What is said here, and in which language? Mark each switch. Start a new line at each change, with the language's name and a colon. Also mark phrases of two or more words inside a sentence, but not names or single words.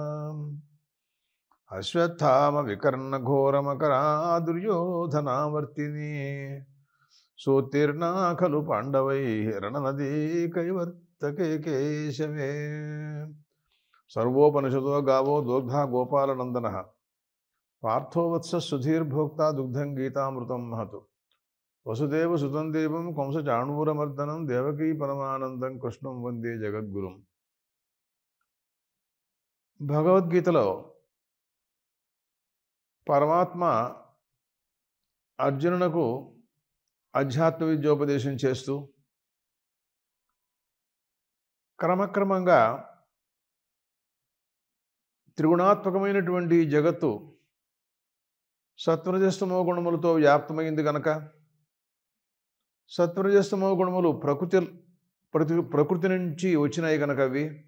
Sanskrit: अश्वत्थामविकर्णघोरमकरा दुर्योधनावर्तिनी सोत्तीर्णा खलु पाण्डवैः रणनदी कैवर्तके केशवे सर्वोपनिषदो गावो दोग्धा गोपालनन्दनः पार्थो वत्सः सुधीर्भोक्ता दुग्धं गीतामृतं महतु वसुदेवसुतं देवं कंसचाणूरमर्दनं देवकी परमानन्दं कृष्णं వందే జగద్గురుం.
Telugu: భగవద్గీతలో పరమాత్మ అర్జునునకు అధ్యాత్మ విద్యోపదేశం చేస్తూ క్రమక్రమంగా త్రిగుణాత్మకమైనటువంటి జగత్తు సత్వరజస్తమో గుణములతో వ్యాప్తమైంది గనక సత్వరజస్తమో గుణములు ప్రకృతి నుంచి వచ్చినాయి కనుక అవి